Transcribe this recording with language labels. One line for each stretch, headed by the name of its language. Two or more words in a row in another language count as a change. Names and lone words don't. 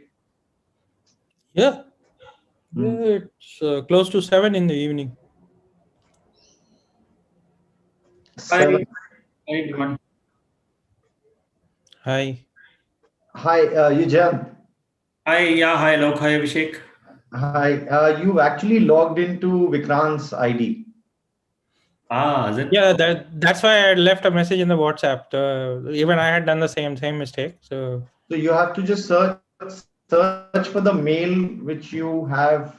English: Yeah. Yeah, it's close to 7 in the evening. Hi, 7. hi everyone. Hi. Hi, Yujan. Hi, yeah, hi, Lok, hi, Abhishek. Hi. You actually logged into Vikrant's ID. Ah, is it? Yeah, that's why I left a message in the WhatsApp. Even I had done the same mistake. So you have to just search for the mail which you have.